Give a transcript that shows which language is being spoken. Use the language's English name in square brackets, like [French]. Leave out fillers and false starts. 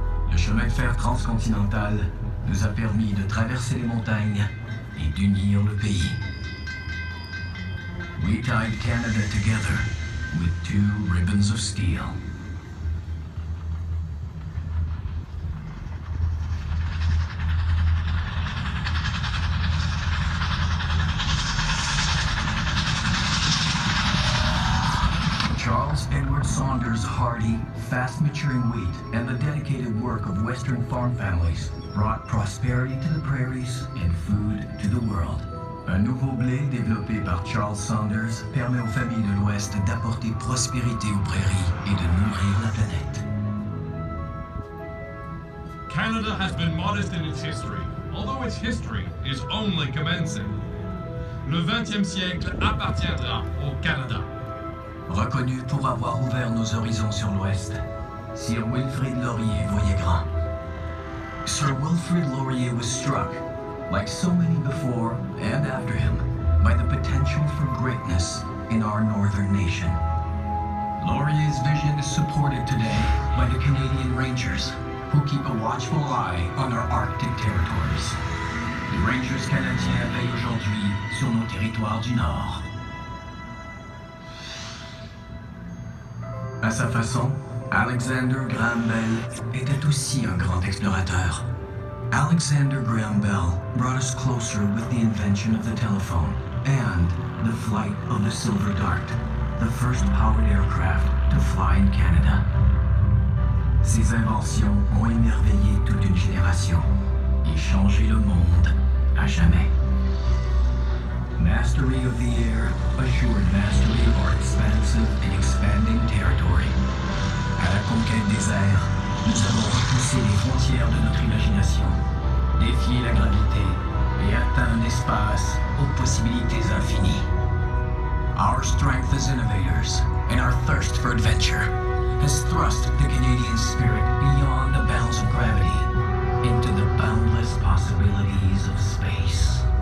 [French] Le chemin de fer transcontinental nous a permis de traverser les montagnes et d'unir le pays. [English] We tied Canada together with 2 ribbons of steel. Charles Edward Saunders' hardy, fast-maturing wheat and the dedicated work of Western farm families brought prosperity to the prairies and food to the world. [French] Un nouveau blé développé par Charles Saunders permet aux familles de l'Ouest d'apporter prospérité aux prairies et de nourrir la planète. [English] Canada has been modest in its history, although its history is only commencing. [French] Le 20e siècle appartiendra au Canada. Reconnu pour avoir ouvert nos horizons sur l'Ouest, Sir Wilfrid Laurier voyait grand. [English] Sir Wilfrid Laurier was struck, like so many before and after him, by the potential for greatness in our northern nation. Laurier's vision is supported today by the Canadian Rangers, who keep a watchful eye on our Arctic territories. [French] Les Rangers canadiens veillent aujourd'hui sur nos territoires du Nord. À sa façon, Alexander Graham Bell était aussi un grand explorateur. [English] Alexander Graham Bell brought us closer with the invention of the telephone and the flight of the Silver Dart, the first powered aircraft to fly in Canada. [French] Ces inventions ont émerveillé toute une génération et changé le monde à jamais. [English] Mastery of the air assured mastery of our expansive and expanding territory. [French] À la conquête des airs, nous avons repoussé les frontières de notre imagination, défié la gravité et atteint un espace aux possibilités infinies. [English] Our strength as innovators and our thirst for adventure has thrust the Canadian spirit beyond the bounds of gravity into the boundless possibilities of space.